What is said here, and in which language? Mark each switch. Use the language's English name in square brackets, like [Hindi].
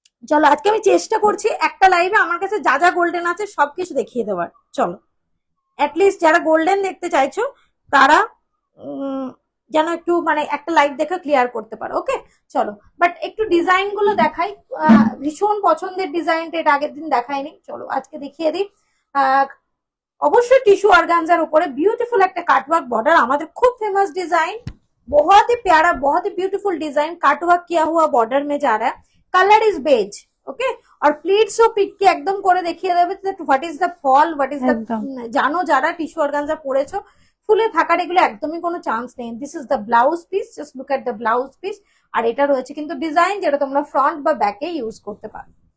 [Bangla] চলো আজকে আমি চেষ্টা করছি একটা লাইভে আমার কাছে যা যা গোল্ডেন আছে সবকিছু দেখিয়ে দেওয়ার। চলো অ্যাটলিস্ট যারা গোল্ডেন দেখতে চাইছো তারা যেন একটু মানে একটা লাইভ দেখে ক্লিয়ার করতে পারো। ওকে চলো, বাট একটু ডিজাইন গুলো দেখাই। ভীষণ পছন্দের ডিজাইনটা, এটা আগের দিন দেখাইনি, চলো আজকে দেখিয়ে দিই। অবশ্যই টিস্যু অর্গানজার উপরে বিউটিফুল একটা কাটওয়ার্ক बॉर्डर, আমাদের খুব फेमस डिजाइन, [Hindi] बहुत ही प्यारा बहुत ही ब्यूटीफुल डिजाइन काटवर्क किया हुआ बॉर्डर में जा रहा है। [English] Colour is beige, okay. [Bangla] और प्लीट्स ও পিক কি একদম করে দেখিয়ে দেবে [English] what is the fall, [Bangla] what is the, জানো যারা টিস্যু অর্গানজা পরেছো ফুলে থাকার এগুলো একদমই কোনো চান্স নেই। [English] this is the blouse piece, [Bangla] just look at the blouse piece. আর এটা রয়েছে কিন্তু ডিজাইন যেটা তোমরা ফ্রন্ট বা ব্যাকে ইউজ করতে পারো।